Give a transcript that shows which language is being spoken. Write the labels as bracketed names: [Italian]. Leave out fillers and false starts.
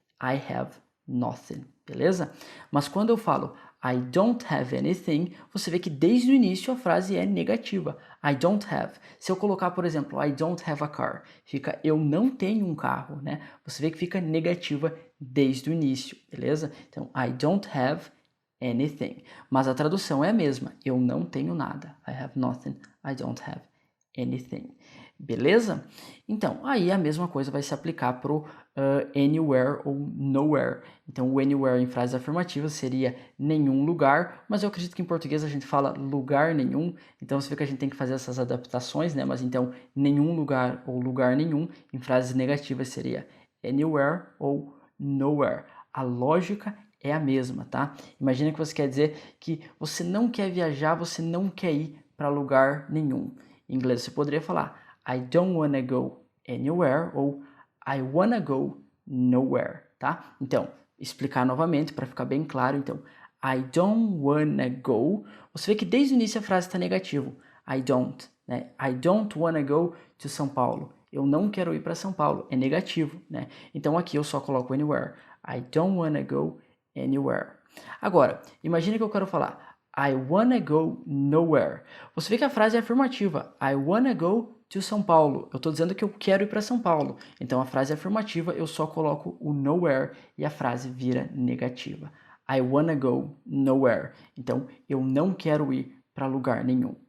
[English] I have nothing, [Portuguese] beleza? Mas quando eu falo [English] I don't have anything, [Portuguese] você vê que desde o início a frase é negativa. [English] I don't have. [Portuguese] Se eu colocar, por exemplo, [English] I don't have a car, [Portuguese] fica eu não tenho um carro, né? Você vê que fica negativa desde o início, beleza? [English] Então, I don't have anything. [Portuguese] Mas a tradução é a mesma. Eu não tenho nada. [English] I have nothing. I don't have anything. Beleza? [Portuguese] Então, aí a mesma coisa vai se aplicar para o anywhere ou nowhere. Então, o anywhere em frases afirmativas seria nenhum lugar, mas eu acredito que em português a gente fala lugar nenhum, então você vê que a gente tem que fazer essas adaptações, né? Mas então, nenhum lugar ou lugar nenhum, em frases negativas seria anywhere ou nowhere. A lógica é a mesma, tá? Imagina que você quer dizer que você não quer viajar, você não quer ir para lugar nenhum. Em inglês você poderia falar [English] I don't wanna go anywhere [Portuguese] ou [English] I wanna go nowhere, [Portuguese] tá? Então, explicar novamente para ficar bem claro. Então, [English] I don't wanna go. [Portuguese] Você vê que desde o início a frase está negativo. [English] I don't, né? I don't wanna go to São Paulo. [Portuguese] Eu não quero ir para São Paulo. É negativo, né? Então aqui eu só coloco anywhere. [English] I don't wanna go anywhere. [Portuguese] Agora, imagine que eu quero falar [English] I wanna go nowhere. [Portuguese] Você vê que a frase é afirmativa. [English] I wanna go to São Paulo. [Portuguese] Eu estou dizendo que eu quero ir para São Paulo. Então a frase é afirmativa, eu só coloco o nowhere e a frase vira negativa. [English] I wanna go nowhere. [Portuguese] Então eu não quero ir para lugar nenhum.